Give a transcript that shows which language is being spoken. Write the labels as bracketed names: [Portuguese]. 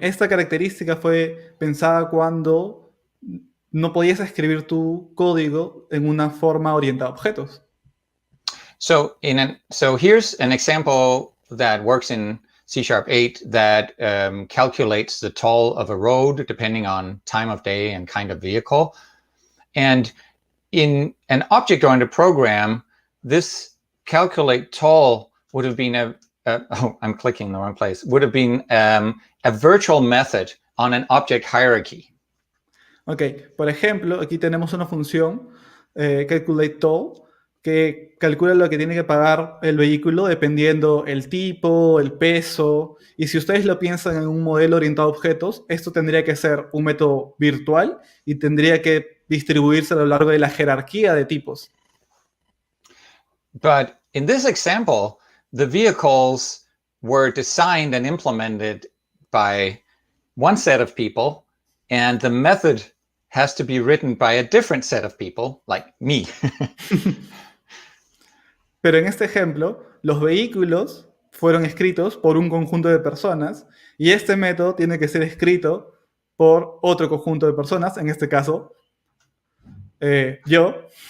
[Spanish] Esta característica fue pensada cuando no podías escribir tu código en una forma orientada a objetos. [English] So here's an example that works in C#8 that calculates the toll of a road depending on time of day and kind of vehicle. And in an object-oriented program, this calculate toll would have been I'm clicking in the wrong place, would have been a virtual method on an object hierarchy. [Spanish] Ok, por ejemplo, aquí tenemos una función, calculate toll, que calcula lo que tiene que pagar el vehículo dependiendo el tipo, el peso. Y si ustedes lo piensan en un modelo orientado a objetos, esto tendría que ser un método virtual y tendría que distribuirse a lo largo de la jerarquía de tipos. [English] But in this example, the vehicles were designed and implemented by one set of people, and the method has to be written by a different set of people, like me. [Spanish] Pero en este ejemplo, los vehículos fueron escritos por un conjunto de personas y este método tiene que ser escrito por otro conjunto de personas, en este caso, yo.